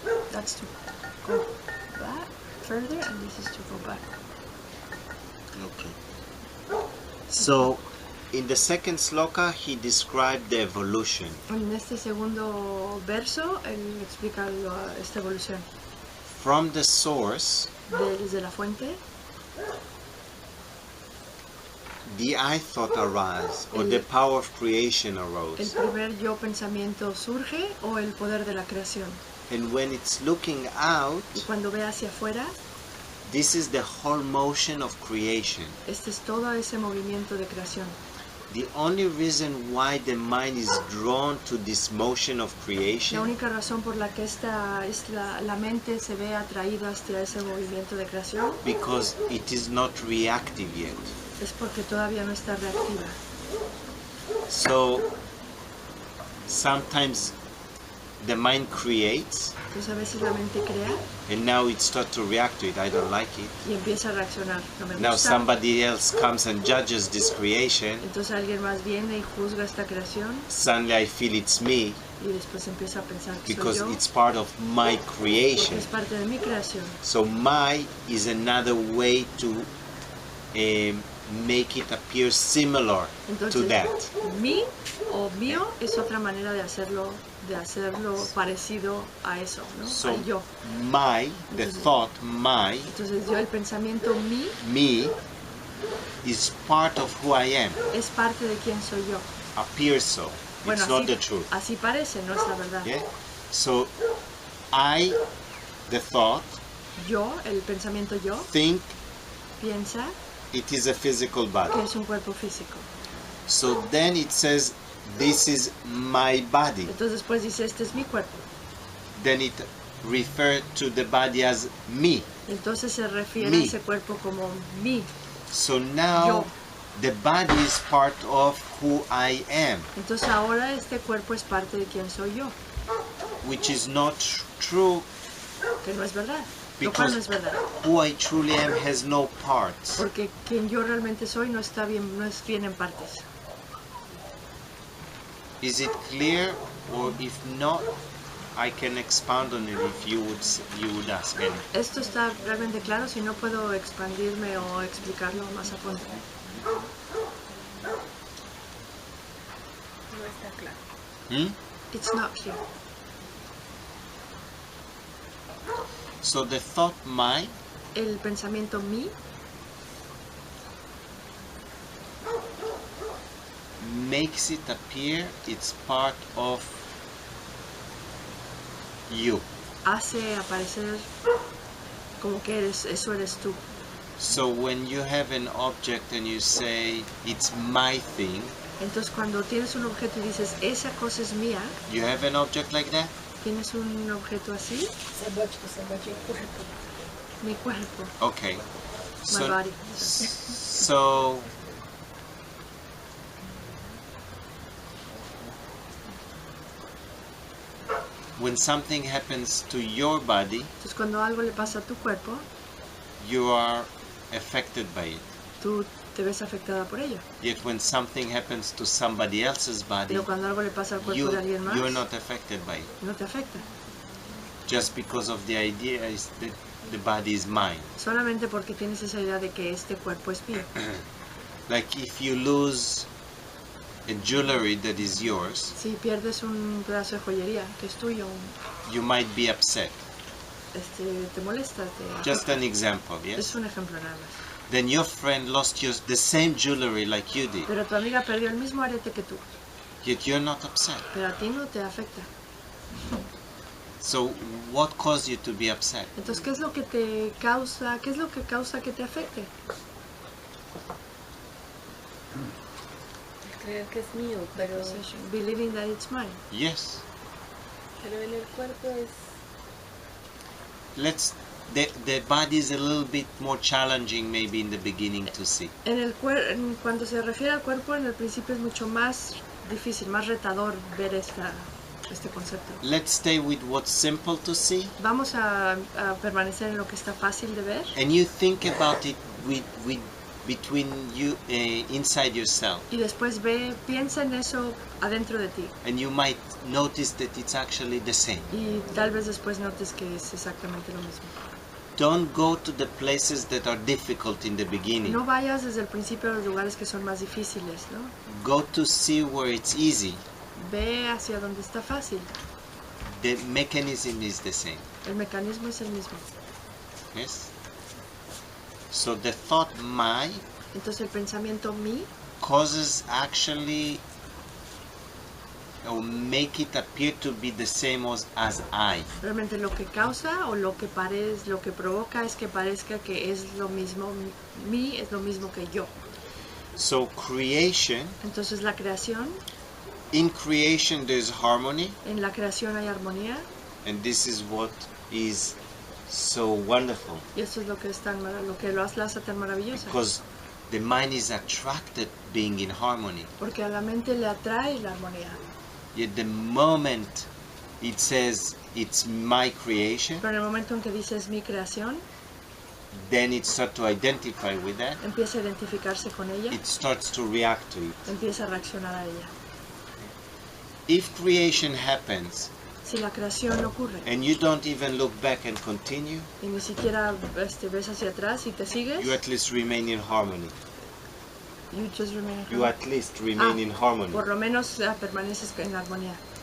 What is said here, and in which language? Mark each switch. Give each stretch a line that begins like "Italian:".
English: That's to go back further and this is to go back. Okay. So, in the second sloka, he described the evolution.
Spanish: En este segundo verso, él explica esta evolución.
English: From the source,
Spanish: Desde la fuente,
English: the I thought arose, or the power of creation
Spanish: el
English: arose.
Spanish: primer yo pensamiento surge o el poder de la creación.
English: And when it's looking out,
Spanish: Y cuando ve hacia afuera,
English: this is the whole motion of creation.
Spanish: este es todo ese movimiento de creación.
English: The only reason why the mind is drawn to this motion of
Spanish: La
English: creation
Spanish: única razón por la que la mente se ve atraída hacia ese movimiento de creación
English: because it is not reactive yet.
Spanish: es porque todavía no está reactiva.
English: So sometimes the mind creates
Spanish: Entonces a veces la mente crea
English: and now it starts to react to it. I don't like it.
Spanish: y empieza a reaccionar. No me
English: Now
Spanish: gusta.
English: somebody else comes and judges this creation.
Spanish: Entonces alguien más viene y juzga esta creación
English: Suddenly I feel it's me
Spanish: y después empieza a pensar que soy
English: because
Spanish: yo,
English: it's part of my
Spanish: porque
English: creation.
Spanish: es parte de mi creación.
English: So my is another way to make it appear similar to
Spanish: Entonces,
English: that.
Spanish: mi o mío es otra manera de hacerlo parecido a eso, ¿no?
English: So
Spanish: Al yo.
English: my, the thought, my,
Spanish: Entonces yo, el pensamiento
English: me, is part of who I am.
Spanish: es parte de quién soy yo.
English: Appears so.
Spanish: Bueno,
English: It's not the truth.
Spanish: así parece, no es la verdad.
English: Yeah? So I, the thought,
Spanish: Yo, el pensamiento yo,
English: think
Spanish: piensa
English: it is a physical
Spanish: que
English: body.
Spanish: es un cuerpo físico.
English: So then it says, this is my body.
Spanish: Entonces después dice, este es mi cuerpo.
English: Then it refers to the body as me.
Spanish: Entonces se refiere
English: Me.
Spanish: a ese cuerpo como mí.
English: So now
Spanish: Yo.
English: the body is part of who I am,
Spanish: Entonces ahora este cuerpo es parte de quién soy yo,
English: which is not true.
Spanish: que no es verdad. Lo cual no es verdad.
English: Who I truly am has no parts.
Spanish: Porque quien yo realmente soy no es bien en partes.
English: Is it clear? Or if not, I can expound on it if you would ask me.
Spanish: Esto está realmente claro, si no puedo expandirme o explicarlo más a fondo. No está claro.
English: It's not clear. So the thought mind
Spanish: El pensamiento mí
English: makes it appear it's part of you.
Spanish: hace aparecer como que eso eres tú.
English: So when you have an object and you say it's my thing,
Spanish: Entonces cuando tienes un objeto y dices, esa cosa es mía,
English: you have an object like that?
Spanish: tienes un objeto así, mi cuerpo,
English: Okay. my body. So when something happens to your body,
Spanish: Entonces cuando algo le pasa a tu cuerpo,
English: you are affected by it.
Spanish: tú te ves afectada por ello.
English: Yet when something happens to somebody else's body,
Spanish: Pero cuando algo le pasa al cuerpo de alguien más,
English: you're not affected by it.
Spanish: no te afecta.
English: Just because of the idea is that the body is mine.
Spanish: Solamente porque tienes esa idea de que este cuerpo es mío.
English: Like if you lose a jewelry that is yours,
Spanish: Si pierdes un pedazo de joyería que es tuyo,
English: you might be upset.
Spanish: te molesta,
English: Just an example,
Spanish: es
English: yes?
Spanish: un ejemplo nada más.
English: Then your friend lost the same jewelry like you did,
Spanish: Pero tu amiga perdió el mismo arete que tú,
English: yet you're not upset.
Spanish: pero a ti no te afecta.
English: So what caused you to be upset?
Spanish: Entonces, ¿qué es lo que te causa, qué es lo que causa que te afecte? Creer que es mío, pero
English: Believing that it's mine. Yes.
Spanish: en el cuerpo es...
English: The body is a little bit more challenging maybe in the beginning to see.
Spanish: Cuando se refiere al cuerpo, en el principio es mucho más difícil, más retador ver este concepto.
English: Let's stay with what's simple to see.
Spanish: Vamos a permanecer en lo que está fácil de ver.
English: And you think about it between you inside yourself,
Spanish: Y después piensa en eso adentro de ti.
English: and you might notice that it's actually the same.
Spanish: Y tal vez después notes que es exactamente lo mismo.
English: Don't go to the places that are difficult in the beginning.
Spanish: No vayas desde el principio a los lugares que son más difíciles, ¿no?
English: Go to see where it's easy.
Spanish: Ve hacia donde está fácil.
English: The mechanism is the same.
Spanish: El mecanismo es el mismo.
English: Yes? So the thought my
Spanish: Entonces el pensamiento mí
English: causes actually or make it appear to be the same as I.
Spanish: realmente lo que causa o lo que provoca es que parezca que es lo mismo, mí es lo mismo que yo.
English: So creation,
Spanish: Entonces la creación,
English: in creation there's harmony,
Spanish: en la creación hay armonía,
English: and this is what is so wonderful,
Spanish: y eso es lo que lo que lo hace tan maravillosa.
English: because the mind is attracted being in harmony.
Spanish: Porque a la mente le atrae la armonía.
English: Yet the moment it says it's my creation,
Spanish: Pero en el momento en que dices mi creación,
English: then it starts to identify with that.
Spanish: empieza a identificarse con ella,
English: It starts to react to it.
Spanish: empieza a reaccionar a ella.
English: If creation happens
Spanish: Si la creación ocurre
English: and you don't even look back and continue,
Spanish: y ni siquiera ves hacia atrás y te sigues,
English: you at least remain in harmony. you just remain You at least remain in harmony.
Spanish: por lo menos permaneces en la armonía.